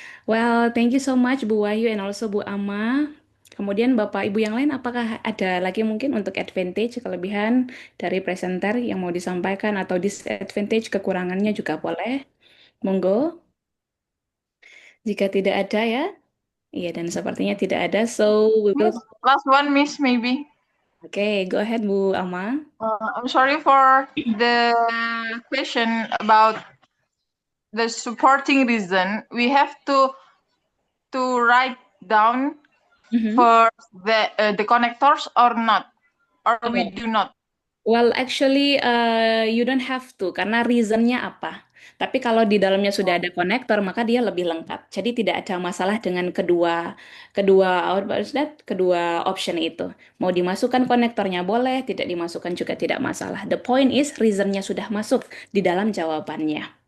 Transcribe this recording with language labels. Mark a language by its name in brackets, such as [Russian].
[English] Well, thank you so much Bu Wahyu and also Bu Ama. [Indonesian] Kemudian Bapak Ibu yang lain, apakah ada lagi mungkin untuk advantage, kelebihan dari presenter yang mau disampaikan atau disadvantage, kekurangannya juga boleh. Monggo, jika tidak ada ya. Iya, dan sepertinya tidak ada. [English] So, we will. Miss, last one, Miss, maybe. Oke, go ahead Bu Alma. I'm sorry for the question about the supporting reason. We have to write down Mhm. for the connectors or not, or we do not. Well, actually, you don't have to, [Indonesian] karena reasonnya apa. Tapi kalau di dalamnya sudah ada konektor, maka dia lebih lengkap. Jadi tidak ada masalah dengan kedua kedua [English] what is that? [Indonesian] Kedua option itu. Mau dimasukkan konektornya boleh, tidak dimasukkan juga tidak masalah. [English] The point is [Indonesian] reasonnya sudah masuk di dalam jawabannya.